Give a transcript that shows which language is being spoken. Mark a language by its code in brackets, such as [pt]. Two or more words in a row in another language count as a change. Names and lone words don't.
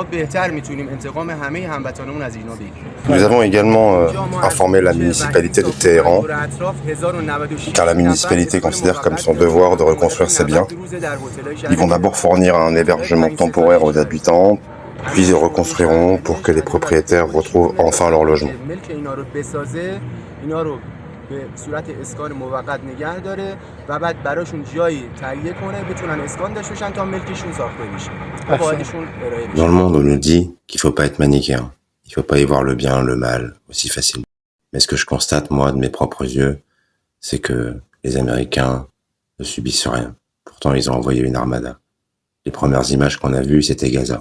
[fr] Nous avons également informé la municipalité de Téhéran, car la municipalité considère comme son devoir de reconstruire ses biens. Ils vont d'abord fournir un hébergement temporaire aux habitants, puis ils reconstruiront pour que les propriétaires retrouvent enfin leur logement. [fa] به صورت اسکان موقت نگه داره و بعد براشون جایی تهیه کنه بتونن اسکان داشته باشن تا ملکشون ساخته بشه. [fr] Dans le monde, on nous dit qu'il faut pas être manichéen. Il faut pas y voir le bien, le mal aussi facilement. Mais ce que je constate, moi, de mes propres yeux, c'est que les Américains ne subissent rien. Pourtant, ils ont envoyé une armada. Les premières images qu'on a vues, c'était Gaza.